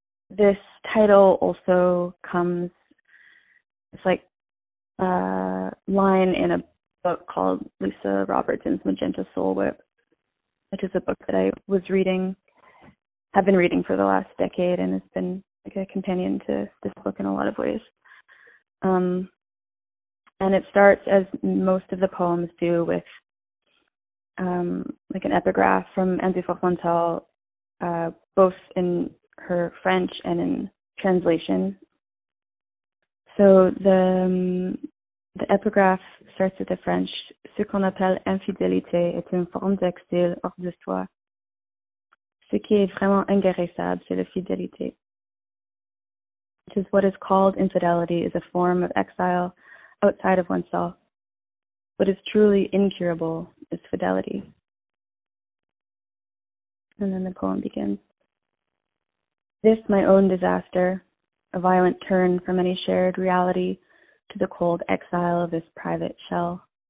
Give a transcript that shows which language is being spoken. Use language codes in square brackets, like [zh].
[en] This title also comes, it's like a line in a book called Lisa Robertson's Magenta Soul Whip, which is a book that I was reading, have been reading for the last decade, and it's been like a companion to this book in a lot of ways. And it starts, as most of the poems do, with like an epigraph from Andrew Fofmontal, both in her French and in translation. So the epigraph starts with the French, [fr] ce qu'on appelle infidélité est une forme d'exil hors de soi. Ce qui est vraiment inguérissable, c'est la fidélité. [en] Which is what is called infidelity is a form of exile outside of oneself. What is truly incurable is fidelity. And then the poem begins. This, my own disaster, a violent turn from any shared reality to the cold exile of this private shell.